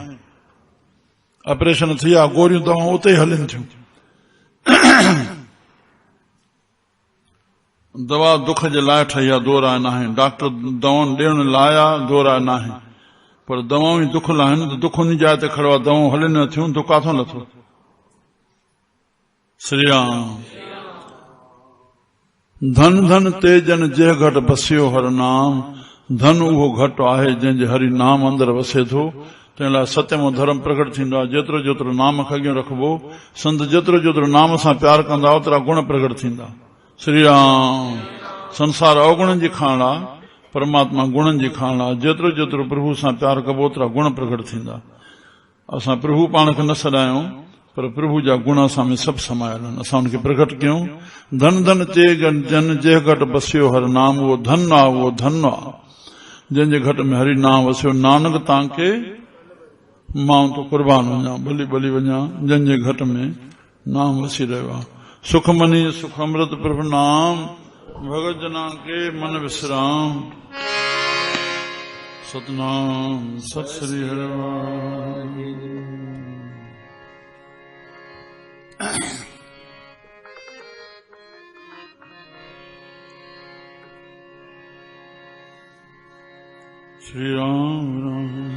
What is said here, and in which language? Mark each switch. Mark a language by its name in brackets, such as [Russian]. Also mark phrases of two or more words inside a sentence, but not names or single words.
[Sindhi] ऑपरेशन थी विया, गोरियूं दवाऊं उते ई हलनि थियूं। दवा दुख जे लाइ ठही आहे, दो राय न आहे। डॉक्टर दवाऊं ॾियण लाइ आहे, दो राय न आहे, पर दवाऊं ई दुख लाइ आहिनि त दुख उन जाइ ते खड़ो आहे, दवाऊं हलनि नथियूं, दुख काथों नथो। श्री राम। [Punjabi] धन धन तेजन जे घट बसियो हर नाम, [Sindhi] धन उहो घट आहे जंहिंजे हरि नाम अंदर वसे थो। तंहिं लाइ सत्यम धर्म प्रकट थींदो आहे। जेतिरो जेतिरो नाम खे अॻियां रखबो, संत जेतिरो जेतिरो नाम सां प्यार कंदा ओतिरा गुण प्रकट थींदा। श्री राम। संसार अवगुणनि जी खाण आहे, परमात्मा गुणनि जी खाण आहे। जेतिरो जेतिरो प्रभु सां प्यार कबो ओतिरा गुण प्रकट थींदा। असां प्रभु पाण खे न सॾायूं, पर प्रभु जा गुण असां में सभु समायल आहिनि, असां हुनखे प्रकट कयूं। [Punjabi] धन धन ते जन जे घट बसियो हर नाम, [Sindhi] उहो धन आहे, उहो धन आहे जंहिंजे घट में हरि नाम वसियो। नानक तव्हांखे मां तो कुर्बान वञा, भली भली वञा जंहिंजे घट में नाम वसी रहियो आहे। [Punjabi] सुख मनी सुख अमृत प्रभु नाम, भगत जना के मन विश्राम। [Sindhi] सतनाम सत श्री हरिवार। श्री राम राम।